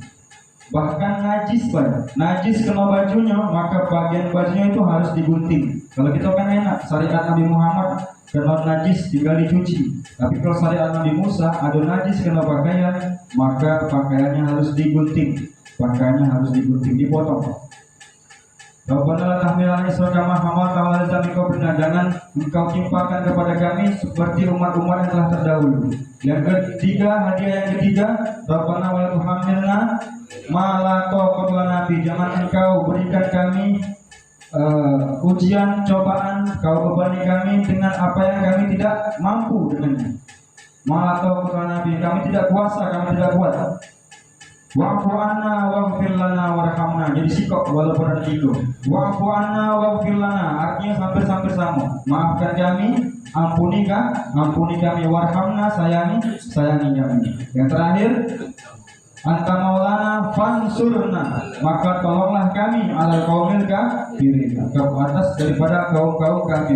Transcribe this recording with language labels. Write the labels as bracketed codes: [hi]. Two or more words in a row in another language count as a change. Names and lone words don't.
[id] Bahkan najis kena bajunya, maka bagian bajunya itu harus digunting. Kalau kita kan enak, syariat Nabi Muhammad kalau najis tinggal dicuci. Tapi kalau syariat Nabi Musa ada najis kena pakaian, maka pakaiannya harus digunting. Dipotong. [ar] ربنا لا تحملنا إصرا كما حملته على الذين من قبلنا. [id] Jangan engkau timpakan kepada kami seperti umat-umat yang telah terdahulu. Yang ketiga, hadiah yang ketiga, [ar] ربنا ولا تحملنا ما لا طاقة لنا به. [id] Jangan engkau berikan kami ujian, cobaan, kau bebani kami dengan apa yang kami tidak mampu dengannya. [ar] ما لا طاقة لنا به, [id] kami tidak kuasa, kami tidak kuat. [ar] واعف عنا واغفر لنا وارحمنا. [id] Jadi sikok walaupun ada tiga. [ar] واعف عنا واغفر لنا [id] artinya hampir sama. Maafkan kami, ampuni kami, warhamna, sayangi kami. Yang terakhir, [ar] أنت مولانا فانصرنا, [id] maka tolonglah kami [ar] على القوم الكافرين, [id] ke atas daripada kaum kafir.